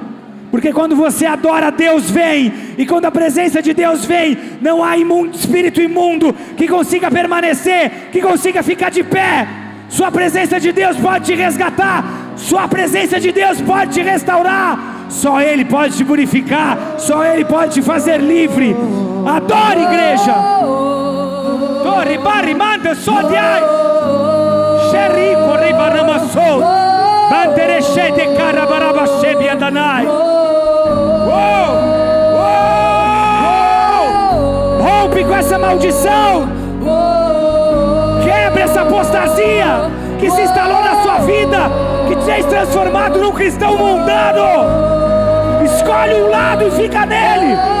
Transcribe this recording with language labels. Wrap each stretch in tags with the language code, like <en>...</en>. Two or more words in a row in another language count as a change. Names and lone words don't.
<pt>Porque quando você adora, Deus vem, e quando a presença de Deus vem, não há espírito imundo que consiga permanecer, que consiga ficar de pé. Sua presença de Deus pode te resgatar, sua presença de Deus pode te restaurar, só Ele pode te purificar, só Ele pode te fazer livre. Adore, igreja. Torre, barri, manda, sodiai, xerico, ribaramassou, bandereche de carabarabashe, biandanai. Rompe com essa maldição, quebra essa apostasia que se instalou na sua vida, que te fez transformado num cristão mundano. Escolhe um lado e fica nele.</pt>